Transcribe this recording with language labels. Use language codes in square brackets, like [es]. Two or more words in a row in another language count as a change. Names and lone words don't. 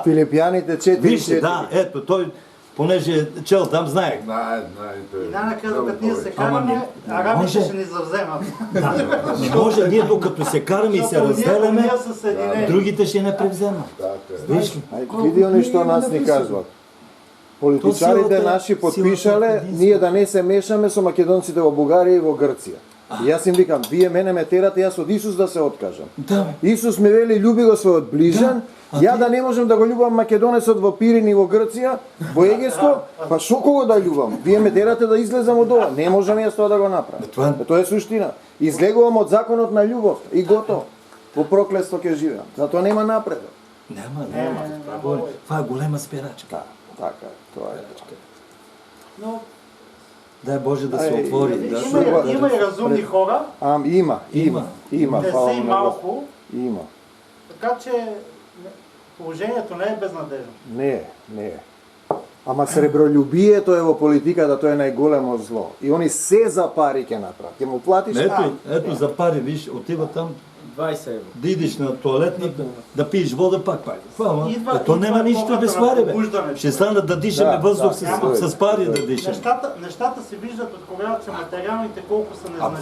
[bg] Филипяните 4. Вижте, да, ето, той, понеже чел там, знаех. Знае, той. И най-накрая, докато ние се Ама караме, не арабите може. ще ни завземат. Не може ние докато се караме и се Защото ние разделяме, са съединени. другите ще не превземат. Така е. Виж ли? [mk] Види они што нас ни кажуват. Политичарите [bg] силата- [mk] наши силата подпишале [bg] е единство. [mk] ние да не се мешаме со македонците во Бугарија и во Грција. И јас им викам, вие мене ме терате, јас од Исус да се откажам. [bg] Да, бе. [mk] Исус ми вели љуби го својот ближан, ја да не можам да го љубам македонецот во Пирин и во Грција, во Егеско, па шо кого да љубам? Вие ме терате да излезам од ова, не можам јас тоа да го направам. Тоа е суштина. Излегувам од законот на љубов и готово. Во проклетство ќе живеам. Затоа нема напредок. [bg] Няма. Това е голема спирачка. [mk] Така е, тоа е. [bg] Но Дай Боже да се Ай, отвори. има и разумни хора, Има. [mk] не фала [bg] са и [mk] на [bg] малко, Има. така че положението не е безнадежно. Не е. [mk] Ама сребролюбието е во политиката, тоа е најголемо зло. И они се за пари ќе направат. Ќе му платиш [bg] Ето за пари, виж, отива там, [mk] 20 евро. [bg] да идиш на туалетник, да пиеш вода, пак пари. Това, Идва то няма нищо епохата без на пари, бе. пробуждането. Ще стана да дишаме Да, въздух да, с пари да дишаме. Нещата се виждат от когато са материалните, колко са А незначителни.